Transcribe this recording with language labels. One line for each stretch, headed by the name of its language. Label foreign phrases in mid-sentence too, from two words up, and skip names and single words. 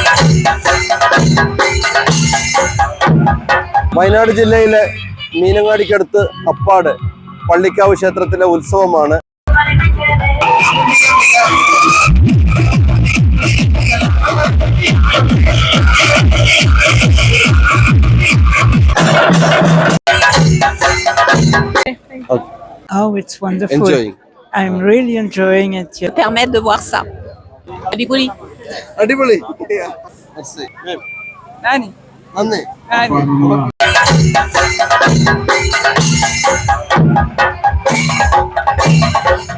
Malayalam: വയനാട് ജില്ലയിലെ മീനങ്ങാടിക്കടുത്ത് അപ്പാട് പള്ളിക്കാവ് ക്ഷേത്രത്തിലെ ഉത്സവമാണ്.
English: Oh, it's wonderful. Enjoying. I'm really enjoying it. Yeah.
French: Permettre de voir ça.
Malayalam: Adipoli. അടിപൊളി. Nani. നന്ദി. Nani.